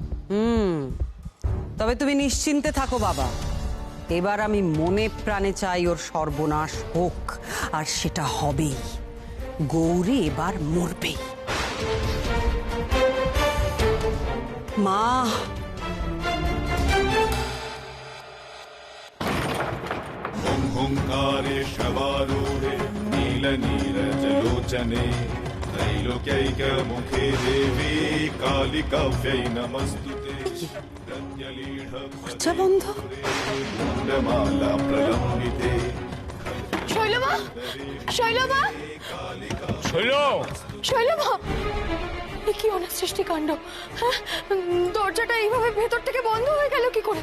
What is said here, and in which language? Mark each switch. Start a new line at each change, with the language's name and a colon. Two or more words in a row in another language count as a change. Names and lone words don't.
Bangla: তবে তুমি নিশ্চিন্তে থাকো বাবা, এবার আমি মনে প্রাণে চাই ওর সর্বনাশ হোক, আর সেটা হবেই। গৌরী এবার মরবেই। মা,
Sanskrit: ओंकारे शवारूढे नीलनीरजलोचने त्रैलोक्यैकमुखे देवी कालिकाव्यै नमस्तुते।
Bangla: দরজা বন্ধ।
Sanskrit: मुण्डमाला प्रलम्बिते।
Bangla: শৈলমা, শৈলমা, শৈল, শৈলমা, এ কি অনাসৃষ্টি কাণ্ড। হ্যাঁ, দরজাটা এইভাবে ভেতর থেকে বন্ধ হয়ে গেল কি করে?